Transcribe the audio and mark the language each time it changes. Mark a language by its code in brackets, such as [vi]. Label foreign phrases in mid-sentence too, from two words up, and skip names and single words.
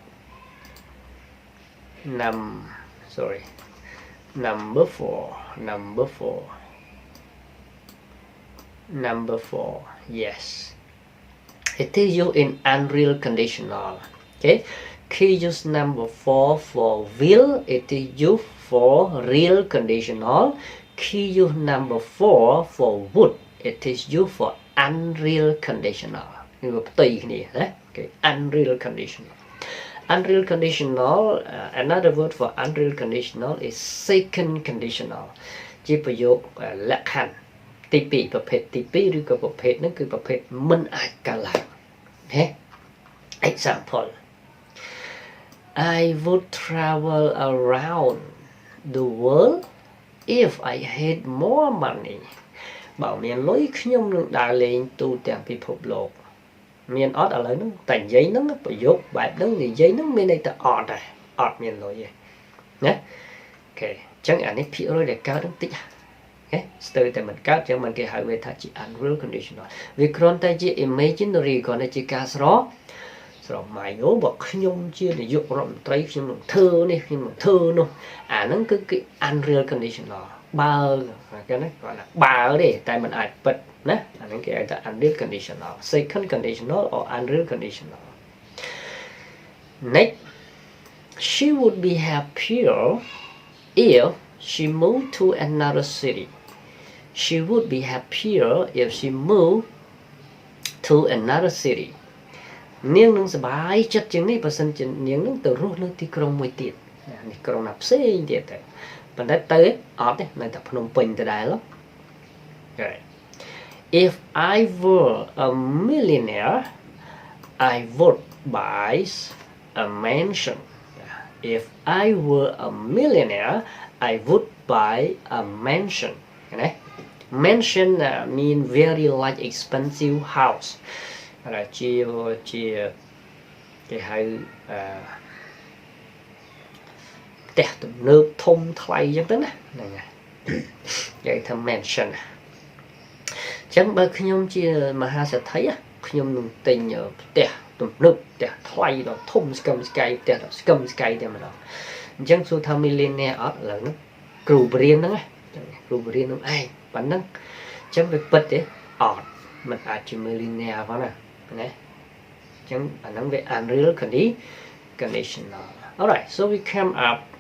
[en] number 4 yes it is used in unreal conditional okay key use number 4 for will it is used for real conditional key use number 4 for would it is used for unreal conditional [km] គឺផ្ទុយគ្នាណា [en] okay unreal conditional unreal conditional another word for unreal conditional is second conditional [km] ជាប្រយោគលក្ខខណ្ឌទី2ប្រភេទទី2ឬក៏ប្រភេទហ្នឹងគឺប្រភេទមិនអាចកើតឡើងណា [en] example I would travel around the world if I had more money [km] បើមានលុយខ្ញុំនឹងដើរលេងទូទាំងពិភពលោកមានអត់ឥឡូវហ្នឹងតែនិយាយ ហ្នឹងប្រយោគបែបហ្នឹងនិយាយហ្នឹងមានន័យថាអត់ដែរអត់មានលុយទេណាអូខេអញ្ចឹងអានេះ ភាគរយដែលកើតហ្នឹងតិចណាស្ទើរតែមិនកើតអញ្ចឹងមិនគេហៅវាថាជា [en] unreal conditional [km] វាគ្រាន់តែជា imaginary គ្រាន់តែជាការស្រមៃអូបើខ្ញុំជានាយករដ្ឋមន្ត្រីខ្ញុំនឹងធ្វើនេះខ្ញុំនឹងធ្វើនោះអាហ្នឹងគឺ [en] unreal conditional [km] បើគេណាគាត់ថាបើទេតែមិនអាចពិតណាអាហ្នឹងគេហៅថា [en] unreal conditional second conditional or unreal conditional next she would be happier if she moved to another city she would be happier if she moved to another city [km] នាងនឹងសប្បាយចិត្តជាងនេះបើសិនជានាងនឹងទៅរស់នៅទីក្រុងមួយទៀតនេះក្រុងណាផ្សេងទៀតតែប៉ុន្តែទៅអត់ទេនៅតែភ្នំពេញដដែលហ៎ [en] If I were a millionaire I would buy a mansion If I were a millionaire I would buy a mansion mansion mean very large expensive house [km] ជាគេហៅ ផ្ទះទំនើបធំថ្លៃអញ្ចឹងទៅណាហ្នឹងហើយនិយាយថា mansion អញ្ចឹងបើខ្ញុំជាមហាសេ ដ្ឋីខ្ញុំនឹងទិញផ្ទះទំនើបផ្ទះថ្លៃដល់ធំស្កឹមស្កៃផ្ទះដល់ស្កឹមស្កៃតែម្ដងអញ្ចឹងសួរថា millionaire អត់ឥឡូវហ្នឹងគ្រូបរៀនហ្នឹងគ្រូបរៀនហ្នឹងឯងប៉ុណ្ណឹងអញ្ចឹងវាពិតទេអត់មិនអាចជា millionaire ផងណាអញ្ចឹងអាហ្នឹងវា [en] unreal conditional alright so we came up